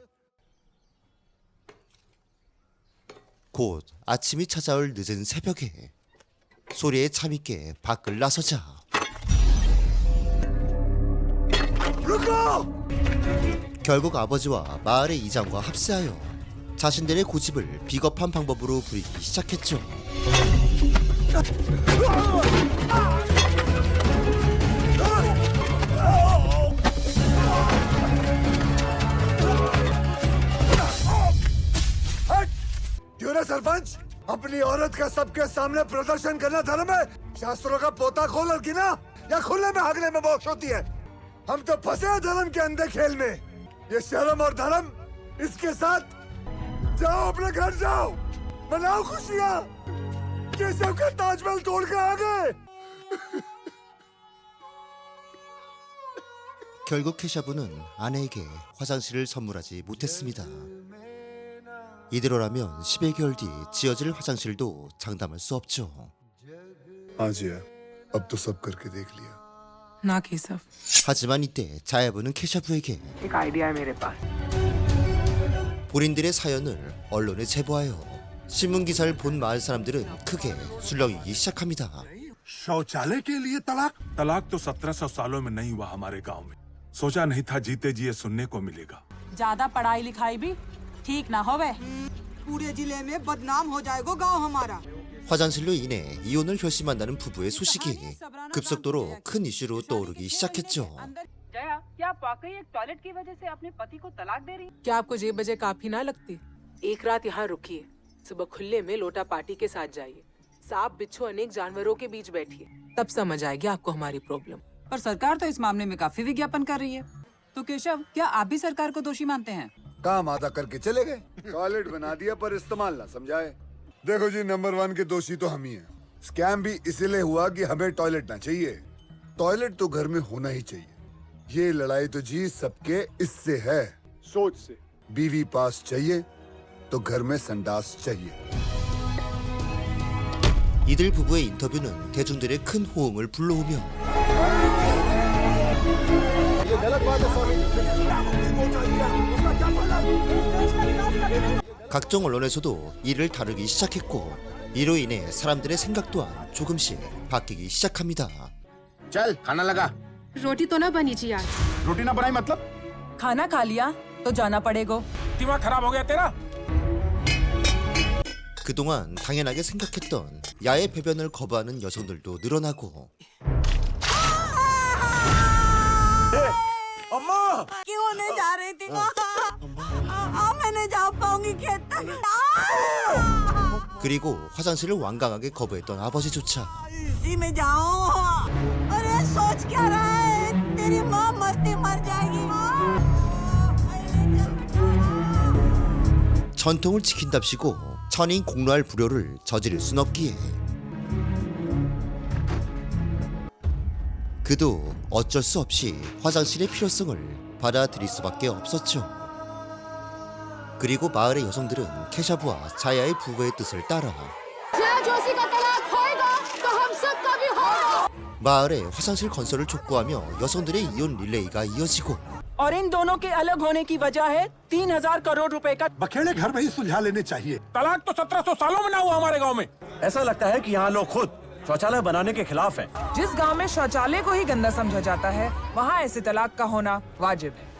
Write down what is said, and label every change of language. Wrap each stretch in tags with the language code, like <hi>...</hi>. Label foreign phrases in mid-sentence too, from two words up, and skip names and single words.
<ko>곧 아침이 찾아올 늦은 새벽에 소리에 참있게 밖을 나서자 결국 아버지와 마을의 이장과 합세하여 자신들의 고집을 비겁한 방법으로 부리기 시작했죠.</ko> <hi>क्यों रे सरपंच? अपनी औरत का सबके सामने प्रदर्शन करना धर्म है? शास्त्रों का पोता खोल लड़की ना या खुले में हागने में मोक्ष होती है। हम तो फंसे हैं धर्म के अंधे खेल में। ये शर्म और धर्म इसके साथ जाओ, अपने घर जाओ, मनाओ खुशियाँ। केशव का ताजमहल तोड़ के आ गए।</hi> <ko>결국 케샤부는 아내에게 화장실을 선물하지 못했습니다. 이대로라면 10여 개월 뒤 지어질 화장실도 장담할 수 없죠.</ko> <hi>हाँ जी, अब तो सब करके देख लिया। ना केशव,</hi> <ko>하지만 이때 자야부는 케샤부에게</ko> <hi>एक आइडिया है मेरे पास।</hi> <ko>본인들의 사연을 언론에 제보하여 신문 기사를 본 마을 사람들은 크게 술렁이기 시작합니다.</ko> <hi>शौचालय के लिए तलाक? तलाक तो 1700 सालों में नहीं हुआ हमारे गांव में। सोचा नहीं था जीते जी ये सुनने को मिलेगा। ज्यादा पढ़ाई लिखाई भी ठीक ना होवे, पूरे जिले में बदनाम हो जाएगा गांव हमारा।</hi> <ko>화장실로 인해 이혼을 결심한다는 부부의 소식이 급속도로 큰 이슈로 떠오르기 시작했죠.</ko> <hi>जया, क्या आप वाकई एक टॉयलेट की वजह से अपने पति को तलाक दे रही हैं? क्या आपको ये वजह काफी ना लगती? एक रात यहाँ रुकिए, सुबह खुले में लोटा पार्टी के साथ जाइए, सांप बिच्छू अनेक जानवरों के बीच बैठिए, तब समझ आएगी आपको हमारी प्रॉब्लम। पर सरकार तो इस मामले में काफी विज्ञापन कर रही है। तो केशव, क्या आप भी सरकार को दोषी मानते हैं? काम आधा करके चले गए। टॉयलेट बना दिया पर इस्तेमाल ना समझाए। देखो जी, नंबर 1 के दोषी तो हम ही हैं। स्कैम भी इसीलिए हुआ कि हमें टॉयलेट ना चाहिए। टॉयलेट तो घर में होना ही चाहिए। ये लड़ाई तो जी सबके इससे है, सोच से। बीवी पास चाहिए तो घर में संडास चाहिए।</hi> <ko>이들 부부의 인터뷰는 대중들의 큰 호응을 불러오며 각종 언론에서도 이를 다루기 시작했고 이로 인해 사람들의 생각 또한 조금씩 바뀌기 시작합니다.</ko> <hi>चल खाना लगा। रोटी तो ना बनी जी यार। रोटी ना बनाई मतलब? खाना खा लिया तो जाना पड़ेगा। दिमाग खराब हो गया तेरा?</hi> <ko>그동안 당연하게 생각했던 야외 배변을 거부하는 여성들도 늘어나고</ko> <hi>अम्मा! क्यों नहीं जा रही थी मैं नहीं जा पाऊंगी खेत तक।</hi> <ko>그리고 화장실을 완강하게 거부했던 아버지조차</ko> <hi>इसी में जाओ। अरे सोच क्या रहा है, तेरी माँ मरती मर जाएगी।</hi> <ko>전통을 지킨답시고 천인 공로할 불효를 저지를 순 없기에 그도 어쩔 수 없이 화장실의 필요성을 받아들일 수밖에 없었죠. 그리고 마을의 여성들은 케샤부와 자야의 부부의 뜻을 따라 마을에 화장실 건설을 촉구하며 여성들의 이혼 릴레이가 이어지고</ko> <hi>और इन दोनों के अलग होने की वजह है 3,000 करोड़ रुपए का बखेड़े घर में ही सुलझा लेने चाहिए। तलाक तो 1700 सालों में ना हुआ हमारे गांव में। ऐसा लगता है कि यहाँ लोग खुद शौचालय बनाने के खिलाफ हैं। जिस गांव में शौचालय को ही गंदा समझा जाता है वहाँ ऐसे तलाक का होना वाजिब है।</hi>